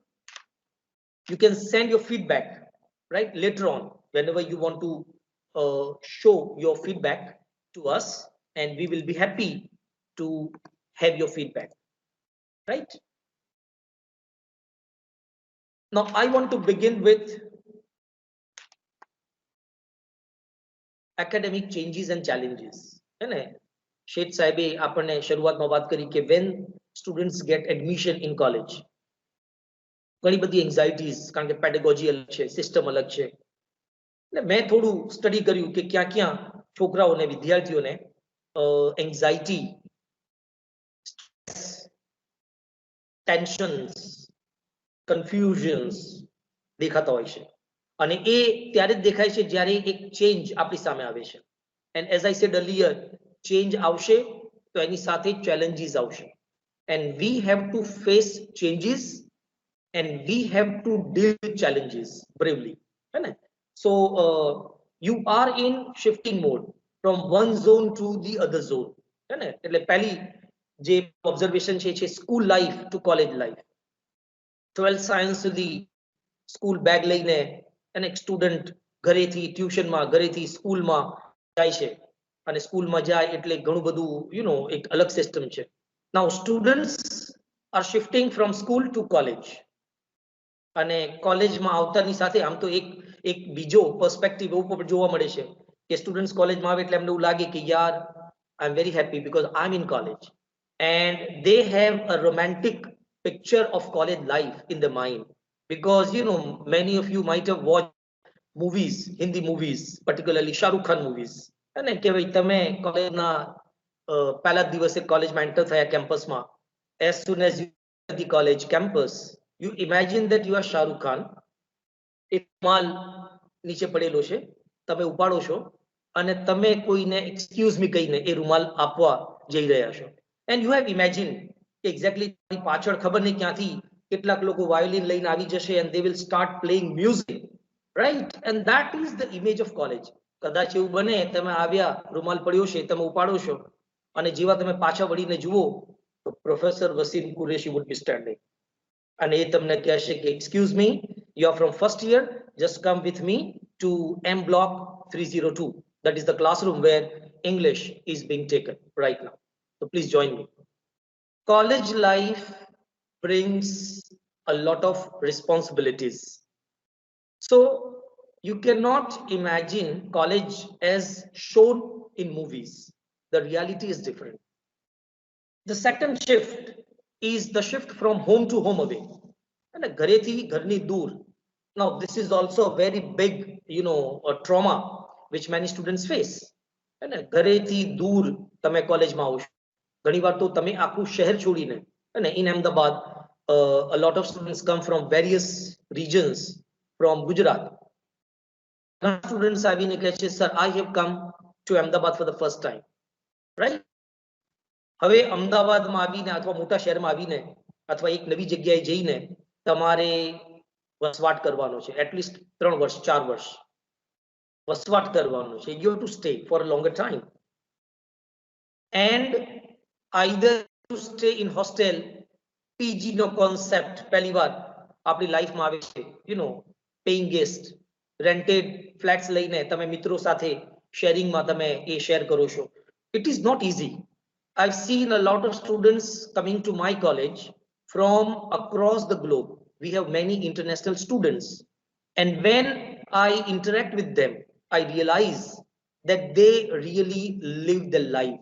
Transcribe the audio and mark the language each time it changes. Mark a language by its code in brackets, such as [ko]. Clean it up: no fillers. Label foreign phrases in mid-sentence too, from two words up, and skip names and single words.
[en] You can send your feedback right later on whenever you want to show your feedback to us, and we will be happy to have your feedback, right? Now I want to begin with academic changes and challenges. [gu] Sheth સાહેબે આપણને શરૂઆતમાં વાત કરી કે [en] when students get admission in college, [gu] ઘણી બધી anxieties, કારણ કે pedagogy અલગ છે, સિસ્ટમ અલગ છે. એટલે મેં થોડું સ્ટડી કર્યું કે ક્યાં ક્યાં છોકરાઓને, વિદ્યાર્થીઓને એન્ઝાઇટી, ટેન્શન્સ, કન્ફ્યુઝન્સ દેખાતા હોય છે. અને એ ત્યારે જ દેખાય છે જ્યારે એક ચેન્જ આપણી સામે આવે છે. [en] And as I said earlier, change [gu] આવશે તો એની સાથે [en] challenges આવશે. And we have to face changes and we have to deal with challenges bravely. So you are in shifting mode from one zone to the other zone. [gu] એટલે પહેલી જે observation છે [en] school life to college life. [gu] 12th science સુધી [en] school bag [gu] લઈને અને એક સ્ટુડન્ટ ઘરેથી ટ્યુશનમાં, ઘરેથી સ્કૂલમાં જાય છે, અને સ્કૂલમાં જાય એટલે ઘણું બધું એક અલગ સિસ્ટમ છે. [en] Now students are shifting from school to college. [gu] અને કોલેજમાં આવતાની સાથે આમ તો એક બીજો પર્સપેક્ટિવ એવું જોવા મળે છે કે સ્ટુડન્ટ્સ કોલેજમાં આવે એટલે એમને એવું લાગે કે યાર [en] I am very happy because I am in college and they have a romantic picture of college life in the mind because you know many of you might have watched movies, Hindi movies, particularly Shah Rukh Khan movies. [gu] અને કે ભાઈ તમે કોલેજના પહેલા દિવસે કોલેજમાં એન્ટર થયા કેમ્પસમાં [en] as soon as you enter the college campus you imagine that you are Shah Rukh Khan. [gu] એક રૂમાલ નીચે પડેલો છે તમે ઉપાડો છો અને તમે કોઈને [en] excuse me [gu] કહીને એ રૂમાલ આપવા જઈ રહ્યા છો [en] and you have imagined exactly [gu] પાછળ ખબર નહીં ક્યાંથી કેટલાક લોકો વાયોલિન લઈને આવી જશે [en] and they will start playing music, right? And that is the image of college. [gu] કદાચ એવું બને તમે આવ્યા રૂમાલ પડ્યો છે તમે ઉપાડો છો અને જેવા તમે પાછા વળીને જુઓ તો પ્રોફેસર વસીમ કુરેશી [en] would be standing [gu] અને એ તમને કહેશે કે [en] excuse me, you are from first year, just come with me to M block 302. That is the classroom where English is being taken right now. So please join me. College life brings a lot of responsibilities. So you cannot imagine college as shown in movies. The reality is different. The second shift is the shift from home to home away. [gu] And ઘરેથી ઘરની દૂર. [en] Now this is also a very big, you know, a trauma which many students face. [gu] અને ઘરેથી દૂર તમે કોલેજમાં આવો છો. ઘણીવાર તો તમે આખું શહેર છોડીને અને [en] in Ahmedabad a lot of students come from various regions from Gujarat. Students [gu] આવીને કહે છે [en] sir I have come to Ahmedabad for the first time, right? [gu] હવે અમદાવાદમાં આવીને અથવા મોટા શહેરમાં આવીને અથવા એક નવી જગ્યાએ જઈને તમારે વસવાટ કરવાનો છે એટલીસ્ટ 3 વર્ષ 4 વર્ષ વસવાટ કરવાનો છે. [en] You have to stay for a longer time and either to stay in hostel. [gu] PG નો concept પહેલી વાર આપણી લાઈફમાં આવે છે, [en] you know, paying guest, rented flats [gu] લઈને તમે મિત્રો સાથે શેરિંગમાં તમે એ શેર કરો છો. [en] It is not easy. I've seen a lot of students coming to my college from across the globe. We have many international students. And when I interact with them, I realize that they really live their lives.